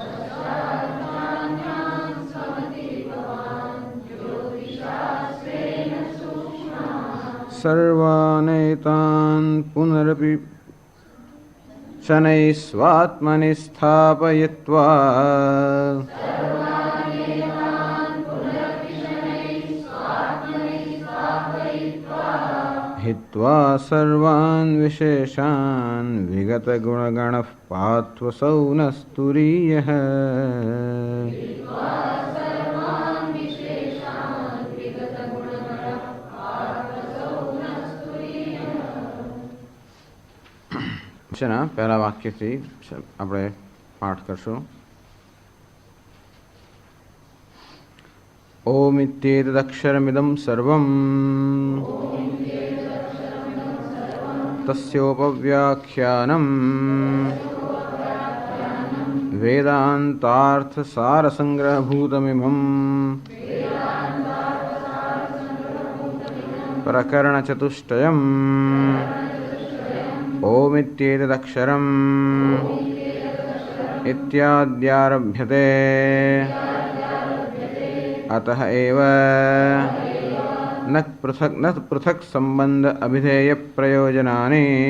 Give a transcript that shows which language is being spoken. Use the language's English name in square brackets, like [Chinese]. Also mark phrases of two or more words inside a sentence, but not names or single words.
[Sanskrit] सर्वानेतान् पुनरपि शनैः स्वात्मनि स्थापयित्वा हित्वा सर्वान् विशेषान् विगतगुणगणः पात्वसौ न स्तुरीयः [Gujarati] પહેલા વાક્યથી આપણે પાઠ કરશું. [Sanskrit] ઓમિત્યેતદક્ષરમિદં સર્વં તસ્યોપવ્યાખ્યાનં વેદાંતાર્થસારસંગ્રહભૂતમિમં પ્રકરણચતુષ્ટયम् ओमित्येतदक्षरम् इत्याद्यारभ्यते अतः एव न पृथक् सम्बन्ध अभिधेय प्रयोजनानि